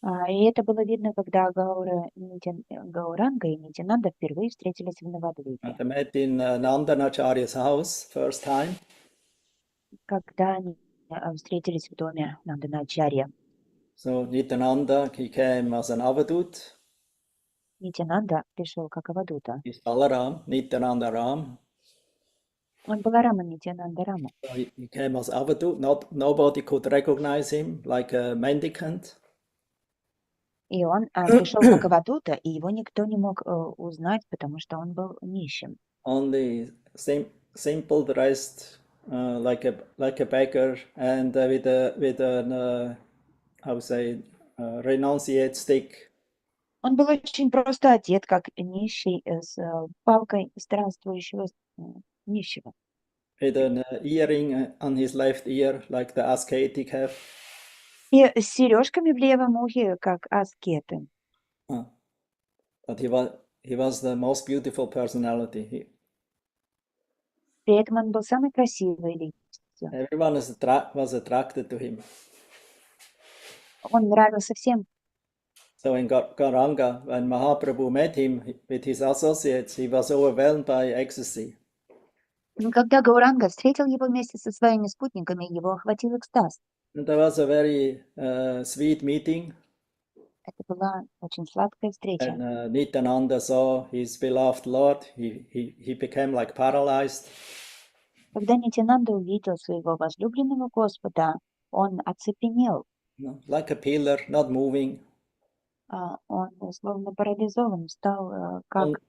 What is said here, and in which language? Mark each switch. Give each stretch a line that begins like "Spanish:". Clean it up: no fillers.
Russian: И это было видно, когда Гауранга и Нитянанда впервые встретились в Навадвипе.
English: They met in Nandanacharya's house first time.
Russian: Когда они встретились в доме Нанданачарья.
English: So Nityananda, he came as an avadut.
Russian: Нитянанда пришел как Авадута.
English: He's Balaram, Nityananda Ram.
Russian: Он Баларама, Нитянанда Рама.
English: So he came as avadut. Nobody could recognize him like a mendicant.
Russian: И он пришел как Авадута, и его никто не мог узнать, потому что он был нищим.
English: Only simple dressed, like a beggar, and with an how to say renunciate stick.
Russian: Он был очень просто одет, как нищий, с палкой странствующего нищего.
English: With an earring on his left ear, like the ascetic have.
Russian: И с сережками в левом ухе, как аскеты.
English: But he was the most beautiful personality.
Russian: При этом он был самой красивой личностью.
English: Everyone was attracted to him.
Russian: Он нравился всем.
English: So in Gauranga, when Mahaprabhu met him with his associates, he was overwhelmed by ecstasy.
Russian: Но когда Гауранга встретил его вместе со своими спутниками, его охватил экстаз.
English: And there was a very sweet meeting.
Russian: Это была очень сладкая встреча.
English: And Nityananda saw his beloved Lord. He became like paralyzed.
Russian: Когда Нитянанда увидел своего возлюбленного Господа, он оцепенел.
English: Like a pillar, not moving.
Russian: Он словно парализован, стал как